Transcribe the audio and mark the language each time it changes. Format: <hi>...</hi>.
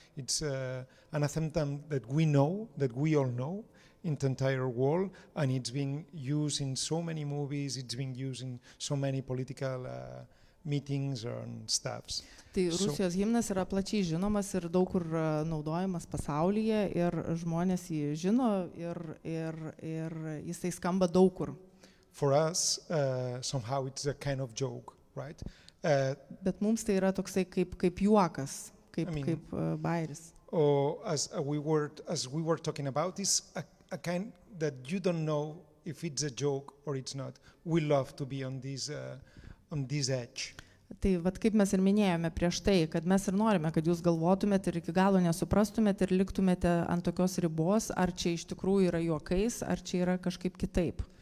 <en>It's an anthem that we know, that we all know in the entire world, and it's being used in so many movies. It's being used in so many political meetings and stuffs.</en> <lt>Tai Rusijos himnas yra plačiai žinomas ir daug kur naudojamas pasaulyje ir žmonės jį žino ir jisai skamba daug kur.</lt> <en>For us, somehow it's a kind of joke, right?</en> <lt>Bet mums tai yra toksai kaip juokas, kaip bairis.</lt> <en>Or as we were talking about, is a kind that you don't know if it's a joke or it's not. We love to be on this edge.</en> <lt>Tai vat kaip mes ir minėjome prieš tai, kad mes ir norime, kad jūs galvotumėte ir iki galo nesuprastumėte ir liktumėte ant tokios ribos, ar čia iš tikrųjų yra juokais, ar čia yra kažkaip kitaip.</lt>